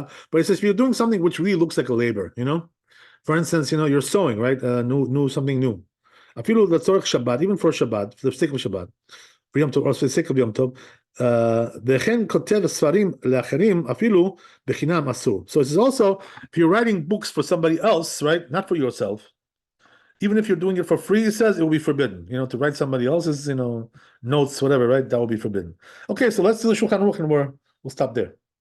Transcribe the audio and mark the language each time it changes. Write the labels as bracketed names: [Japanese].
[English] But it says if you're doing something which really looks like a labor, for instance, you're sewing, right? Something new. Even for Shabbat, for the sake of Shabbat, for Yom Tov, or for the sake of Yom Tov. [Hebrew] וכן כותב ספרים לאחרים אפילו בחינם אסור. [English] So it's also, if you're writing books for somebody else, right, not for yourself, even if you're doing it for free, it says it will be forbidden, to write somebody else's, notes, whatever, right, that will be forbidden. Okay, so let's do the Shulchan Aruch and we'll stop there.